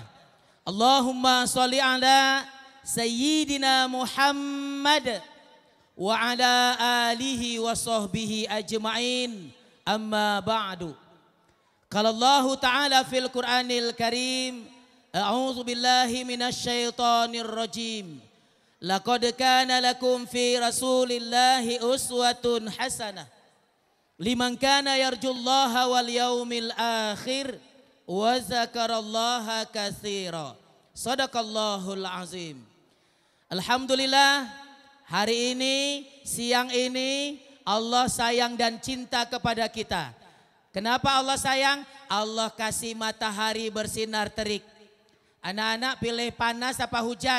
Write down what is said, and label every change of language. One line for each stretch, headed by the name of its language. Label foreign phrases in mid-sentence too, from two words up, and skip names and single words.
Arabic: اللهم صل على سيدنا محمد وعلى آله وصحبه أجمعين، أما بعد. قال الله تعالى في القرآن الكريم، أعوذ بالله من الشيطان الرجيم. لقد كان لكم في رسول الله أسوة حسنة لمن كان يرجو الله واليوم الآخر وذكر الله كثيرا. صدق الله العظيم.
Indonesian: Alhamdulillah, hari ini, siang ini Allah sayang dan cinta kepada kita. Kenapa Allah sayang? Allah kasih matahari bersinar terik. Anak-anak pilih panas apa hujan?